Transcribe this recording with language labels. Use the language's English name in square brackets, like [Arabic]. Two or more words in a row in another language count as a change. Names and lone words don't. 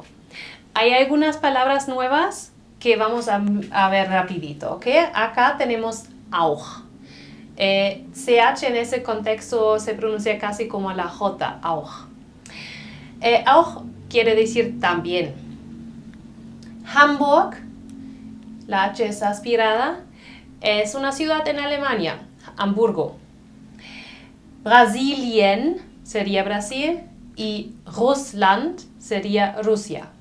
[Spanish] Hay algunas palabras nuevas que vamos a ver rapidito, ¿ok? Acá tenemos auch. CH en ese contexto se pronuncia casi como la J, auch. Auch quiere decir también. Hamburg, la H es aspirada, es una ciudad en Alemania, Hamburgo. Brasilien sería Brasil y Russland sería Rusia.